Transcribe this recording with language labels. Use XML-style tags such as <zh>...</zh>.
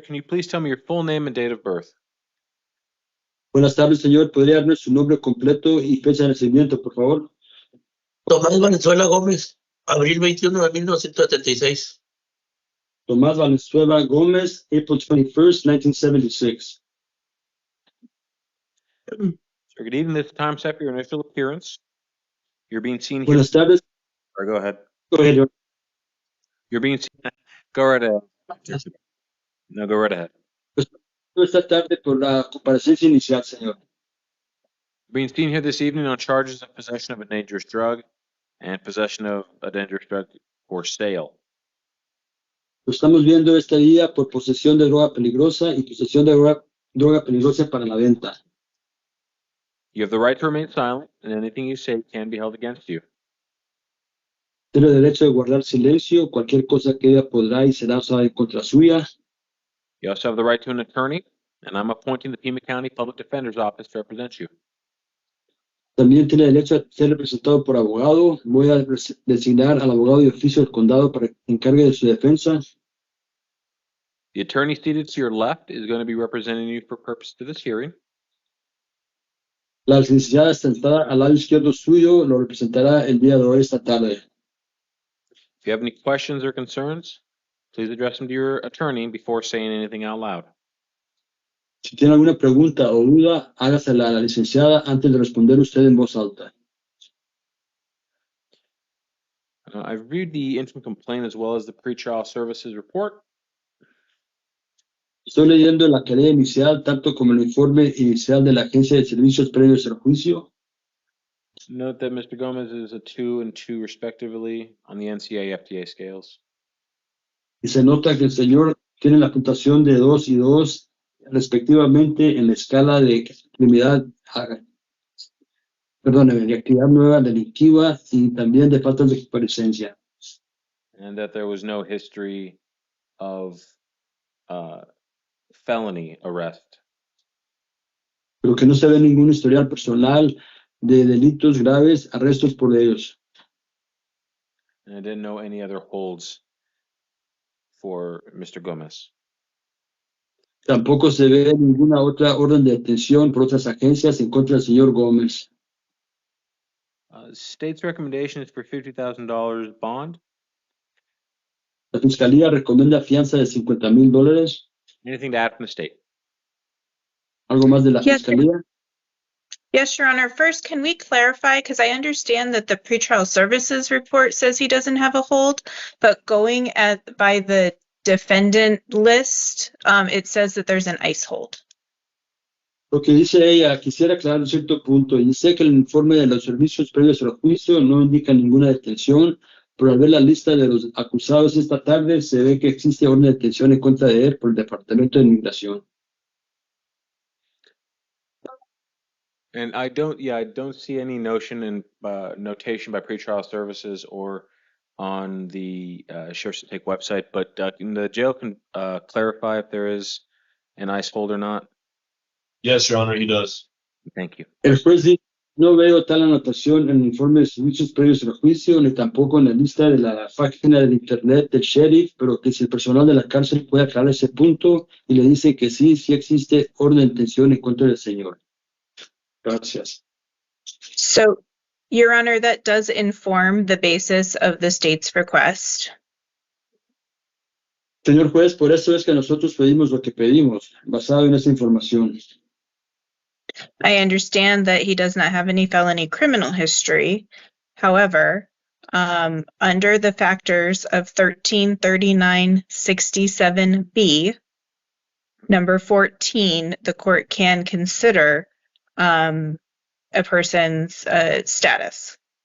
<en>Can you please tell me your full name and date of birth?</en> <es>Buenas tardes, señor. ¿Podría darme su nombre completo y fecha de nacimiento, por favor? Tomás Valenzuela Gómez, abril 21 de 1976.</es> <en>Tomás Valenzuela Gómez, April 21st, 1976. Sir, good evening. This is time set for your initial appearance. You're being seen here.</en> <es>Buenas tardes.</es> <en>Or go ahead. Go ahead. You're being seen. Go right ahead. No, go right ahead.</en> <es>Esta tarde por la comparecencia inicial, señor.</es> <en>Being seen here this evening on charges of possession of a dangerous drug and possession of a dangerous drug for sale.</en> <es>Lo estamos viendo este día por posesión de droga peligrosa y posesión de droga peligrosa para la venta.</es> <en>You have the right to remain silent, and anything you say can be held against you.</en> <es>Tiene derecho de guardar silencio. Cualquier cosa que ella podrá y será usada en contra suya.</es> <en>You also have the right to an attorney, and I'm appointing the Pima County Public Defender's Office to represent you.</en> <es>También tiene derecho a ser representado por abogado. Voy a designar al abogado de oficio del condado para que se encargue de su defensa.</es> <en>The attorney seated to your left is going to be representing you for purposes of this hearing.</en> <es>La licenciada sentada al lado izquierdo suyo lo representará el día de hoy, esta tarde.</es> <en>If you have any questions or concerns, please address them to your attorney before saying anything out loud.</en> <es>Si tiene alguna pregunta o duda, hágasela a la licenciada antes de responder usted en voz alta.</es> <en>I've reviewed the interim complaint as well as the pretrial services report.</en> <es>Estoy leyendo la querella inicial, tanto como el informe inicial de la Agencia de Servicios Previos al Juicio.</es> <en>Note that Mr. Gomez is a 2 and 2 respectively on the NCA-FDA scales.</en> <es>Y se nota que el señor tiene la puntuación de 2 y 2 respectivamente en la escala de criminalidad, de actividad nueva delictiva y también de faltas de comparecencia.</es> <en>And that there was no history of felony arrest.</en> <es>Pero que no se ve ningún historial personal de delitos graves, arrestos por ellos.</es> <en>And I didn't know any other holds for Mr. Gomez.</en> <es>Tampoco se ve ninguna otra orden de detención por otras agencias en contra del señor Gómez.</es> <en>State's recommendation is for $50,000 bond.</en> <es>La fiscalía recomienda fianza de $50,000.</es> <en>Anything to add from the state?</en> <es>¿Algo más de la</es> <en>Yes,</en> <es>fiscalía?</es> <en>Yes, Your Honor. First, can we clarify, because I understand that the pretrial services report says he doesn't have a hold, but going by the defendant list, it says that there's an ICE hold.</en> <es>Lo que dice ella, quisiera aclarar un cierto punto. Y sé que el informe de los servicios previos al juicio no indica ninguna detención, pero al ver la lista de los acusados esta tarde, se ve que existe orden de detención en contra de él por el Departamento de Inmigración.</es> <en>And I don't see any notion in notation by pretrial services or on the Sheriff's Take website, but the jail can clarify if there is an ICE hold or not. Yes, Your Honor, he does. Thank you.</en> <es>El juez dice, no veo tal anotación en el informe de servicios previos al juicio, ni tampoco en la lista de la página del internet del sheriff, pero que si el personal de la cárcel puede aclarar ese punto, y le dice que sí existe orden de detención en contra del señor. Gracias.</es> <en>So, Your Honor, that does inform the basis of the state's request.</en> <es>Señor juez, por eso es que nosotros pedimos lo que pedimos, basado en esa información.</es> <en>I understand that he does not have any felony criminal history. However, under the factors of 133967B, number 14, the court can consider a person's status.</en>